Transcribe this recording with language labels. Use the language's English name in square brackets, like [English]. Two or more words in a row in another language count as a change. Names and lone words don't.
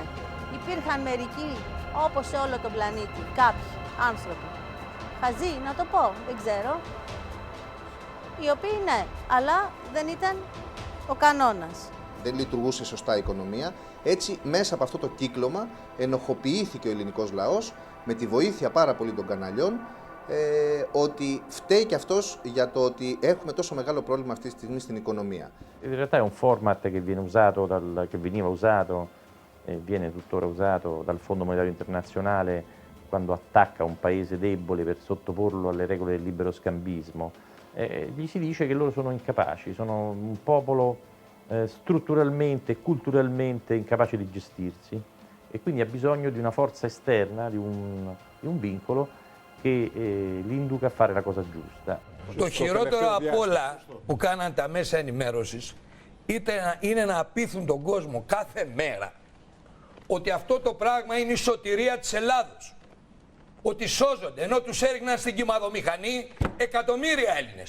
[Greek] Υπήρχαν μερικοί, όπως σε όλο τον πλανήτη, κάποιοι άνθρωποι, χαζοί να το πω, δεν ξέρω, οι οποίοι ναι, αλλά δεν ήταν ο κανόνας. Δεν λειτουργούσε σωστά η οικονομία, έτσι μέσα από αυτό το κύκλωμα ενοχοποιήθηκε ο ελληνικός λαός με τη βοήθεια πάρα πολύ των καναλιών, ότι φταίει και αυτός για το ότι έχουμε τόσο μεγάλο πρόβλημα αυτή τη στιγμή στην οικονομία. [Italian] In realtà è un format che viene usato che veniva usato e viene tuttora usato dal Fondo Monetario Internazionale quando attacca un paese debole per sottoporlo alle regole del libero scambismo. Gli si dice che loro sono incapaci, sono un popolo strutturalmente e culturalmente incapace di gestirsi e quindi ha bisogno di una forza esterna, di un vincolo che li induca a fare la cosa giusta. [Greek] Το χειρότερο απ' όλα που κάναν τα μέσα ενημέρωσης είναι να απείθουν τον κόσμο κάθε μέρα ότι αυτό το πράγμα είναι η σωτηρία της Ελλάδος. Ότι σώζονται, ενώ τους έριχναν στην κυμαδομηχανή εκατομμύρια Έλληνες.